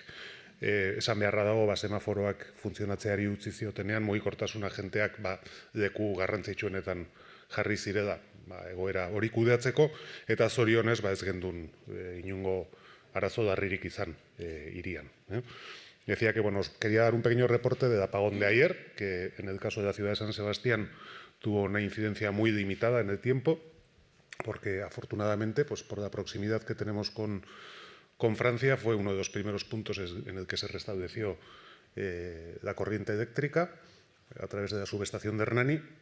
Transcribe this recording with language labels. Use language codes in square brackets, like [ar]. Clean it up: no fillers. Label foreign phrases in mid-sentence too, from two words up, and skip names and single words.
[eu] Esan beharra dago, semaforoak funtzionatzeari utzi ziotenean, mugikortasuna jenteak leku garrantzitsuenetan jarri zirela egoera hori kudeatzeko, eta zorionez ez gendun inungo arazo darririk izan hirian. [es] Decía que os quería dar un pequeño reporte del apagón de ayer, que en el caso de la ciudad de San Sebastián tuvo una incidencia muy limitada en el tiempo, porque afortunadamente, por la proximidad que tenemos con Francia, fue uno de los primeros puntos en el que se restableció la corriente eléctrica a través de la subestación de Hernani.